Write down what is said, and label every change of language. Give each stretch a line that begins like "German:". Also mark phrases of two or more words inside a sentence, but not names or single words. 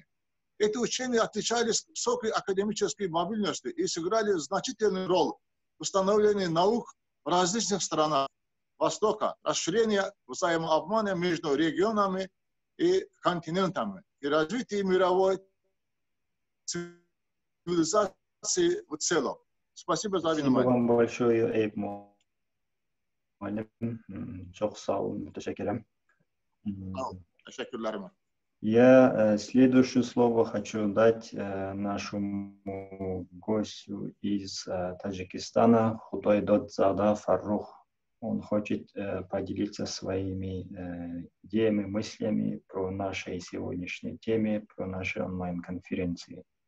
Russian: Эти учения отличались высокой академической мобильностью и сыграли значительную роль в установлении наук в различных странах Востока, расширение взаимообмана между регионами и континентами и развитие мировой цивилизации в целом. Спасибо за внимание. Спасибо вам большое, Эйб Muallim.
Turkish: Çok sağ olun, teşekkürler. Teşekkürler.
Russian: Я следующее слово хочу дать нашему гостю из Таджикистана, Худойдодзада Фаррух. Он хочет поделиться своими идеями, мыслями про нашей сегодняшней теме, про наши онлайн-конференции.